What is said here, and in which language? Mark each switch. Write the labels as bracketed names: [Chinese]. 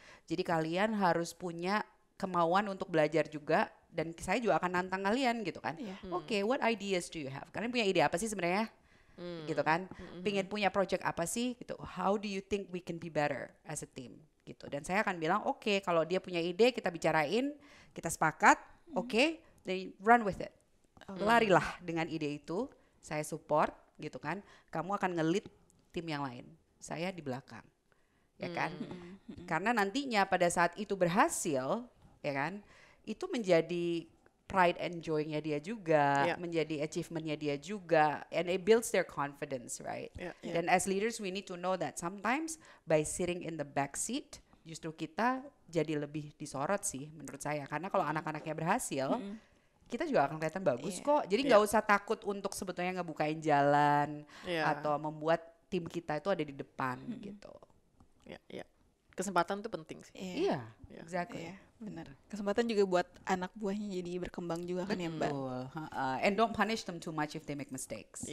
[Indonesian] Jadi kalian harus punya kemauan untuk belajar juga, dan saya juga akan nantang kalian gitu kan. Oke, [English] what ideas do you have? [Indonesian] Kalian punya ide apa sih sebenarnya? Gitu kan. Pengen punya project apa sih gitu. [English] How do you think we can be better as a team? [Indonesian] Gitu. Dan saya akan bilang oke, kalau dia punya ide kita bicarain, kita sepakat, oke, [English] then run with it. [Indonesian] Larilah dengan ide itu, saya support gitu kan. Kamu akan nge-lead tim yang lain, saya di belakang, ya kan. Karena nantinya pada saat itu berhasil, ya kan, itu menjadi [English] pride and joy- [Indonesian] nya dia juga, menjadi achievement-nya dia juga, [English] and it builds their confidence, right? [Indonesian] Dan [English] as leaders we need to know that sometimes by sitting in the back seat, [Indonesian] justru kita jadi lebih disorot sih menurut saya. Karena kalau anak-anaknya berhasil, kita juga akan kelihatan bagus kok. Jadi nggak usah takut untuk sebetulnya ngebukain jalan atau membuat tim kita itu ada di depan gitu. Kesempatan tuh penting sih. Iya, [English] exactly. [Indonesian] Benar. Kesempatan juga buat anak buahnya jadi berkembang juga kan ya Mbak. Betul. [English] And don't punish them too much if they make mistakes.